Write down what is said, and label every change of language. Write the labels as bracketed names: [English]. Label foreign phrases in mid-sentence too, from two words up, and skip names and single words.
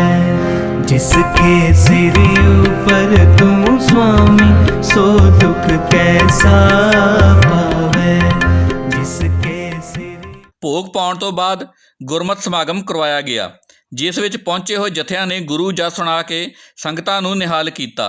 [Hindi] जिसके सिर ऊपर तू स्वामी, सो दुख कैसा पावे। जिसके सिर। [Punjabi] ਭੋਗ ਪਾਉਣ ਤੋਂ ਬਾਅਦ ਗੁਰਮਤਿ ਸਮਾਗਮ ਕਰਵਾਇਆ ਗਿਆ, ਜਿਸ ਵਿੱਚ ਪਹੁੰਚੇ ਹੋਏ ਜਥਿਆਂ ਨੇ ਗੁਰੂ ਜਸ ਸੁਣਾ ਕੇ ਸੰਗਤਾਂ ਨੂੰ ਨਿਹਾਲ ਕੀਤਾ।